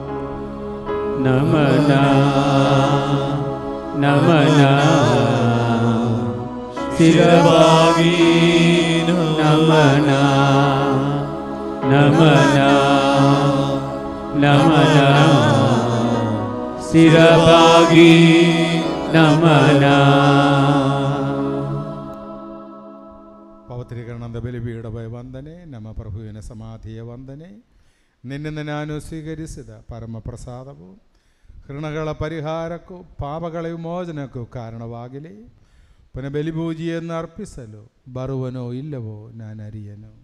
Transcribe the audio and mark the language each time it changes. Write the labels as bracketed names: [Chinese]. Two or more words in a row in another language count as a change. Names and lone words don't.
[Kannada] ನಮನ ನಮನ ಶಿರಬಾಗಿ ನಮನ ನಮನ ನಮನ ಶಿರಬಾಗಿ ನಮನ. ಪವಿತ್ರೀಕರಣದ ಬಲಿಪೀಠದ ವಂದನೆ, ನಮ್ಮ ಪ್ರಭುವಿನ ಸಮಾಧಿಯ ವಂದನೆ, ನಿನ್ನಿಂದ ನಾನು ಸ್ವೀಕರಿಸಿದ ಪರಮಪ್ರಸಾದವು ಹೃಣಗಳ ಪರಿಹಾರಕ್ಕೂ ಪಾಪಗಳ ವಿಮೋಚನಕ್ಕೂ ಕಾರಣವಾಗಲಿ. ಪುನಃ ಬಲಿಪೂಜೆಯನ್ನು ಅರ್ಪಿಸಲು ಬರುವನೋ ಇಲ್ಲವೋ ನಾನು ಅರಿಯನು.